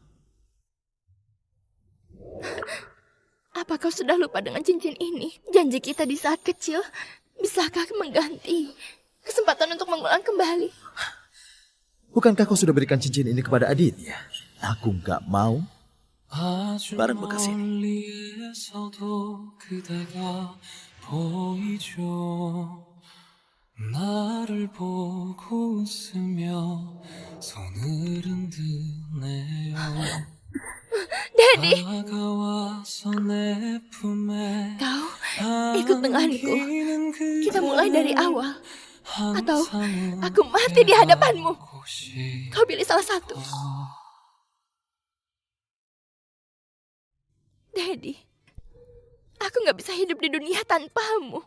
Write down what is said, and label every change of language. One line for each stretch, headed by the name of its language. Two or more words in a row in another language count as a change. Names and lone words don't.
Indonesian: Apa kau sudah lupa dengan cincin ini? Janji kita di saat kecil. Bisakah mengganti kesempatan untuk mengulang kembali? Bukankah kau sudah berikan cincin ini kepada Aditya? Aku gak mau barang bekas ini.
Korean: 나를 보고 웃으며 손을 흔드네요.
Indonesian: Daddy,
Korean: 다가와서 내 품에
Indonesian: kau ikut denganku. Kita mulai dari awal. Atau aku mati di hadapanmu. Kau pilih salah satu. Daddy, aku gak bisa hidup di dunia tanpamu.